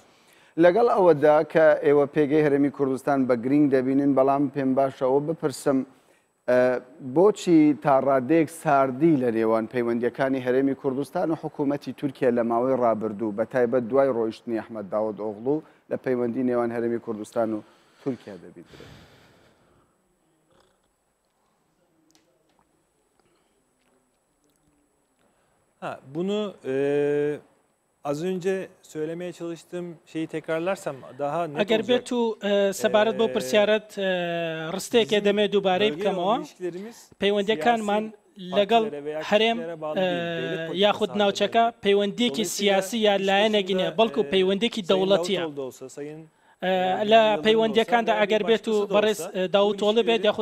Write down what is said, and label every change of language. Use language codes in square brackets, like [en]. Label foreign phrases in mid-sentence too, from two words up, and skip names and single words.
[ckb] لەگەڵ ئەوەدا کە ئێوە پێگەی هەرێمی کوردستان بە گرنگ دەبینن بەڵام پێم باشەوە بپرسم بۆچی تا ڕادێک ساردی لە نێوان پەیوەندیەکانی هەرێمی کوردستان و حکوومەتی تورکیا لە ماوەی ڕابردوو بە تایبەت دوای ڕۆیشتنی ئەحمەد داوود ئۆغڵو لە پەیوەندی نێوان هەرێمی کوردستان و تورکیا دەبیدرێت؟ [tr] Bunu az önce söylemeye çalıştığım şeyi tekrarlarsam daha net [ckb] ئەگەر بێت و سەبارەت بۆ پرسیارەت ڕستەیەکێ دەمێت دووبارەی بکەمەوە پەیوەندیەکانمان لەگەڵ هەرێم یاخود ناوچەکە پەیوەندیەکی سیاسی یا لایەنەگینە بەڵکو پەیوەندێکی دەوڵەتیە لە پەیوەندیەکاندا ئەگەر بێت و بەڕێز داوتۆڵە بێت یاخود